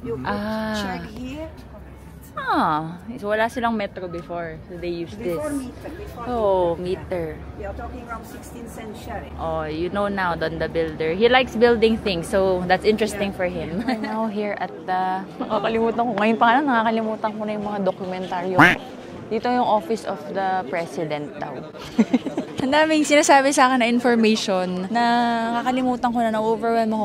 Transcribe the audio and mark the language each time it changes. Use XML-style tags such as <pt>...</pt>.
<en>you could check here. Ah, so</en> <tl>wala silang metro</tl> <en>before. So they use this. Before meter. Oh, meter. We are talking around 16th century. Oh, you know now, Don the Builder. He likes building things, so that's interesting for him. We're now here at the...</en> <tl>Nakakalimutan ko. Ngayon pa nga lang, nakakalimutan ko na yung mga dokumentaryo. Dito yung office of the president daw. Ang daming sinasabi sa akin na information na nakakalimutan ko na-overwhelm ako.</tl>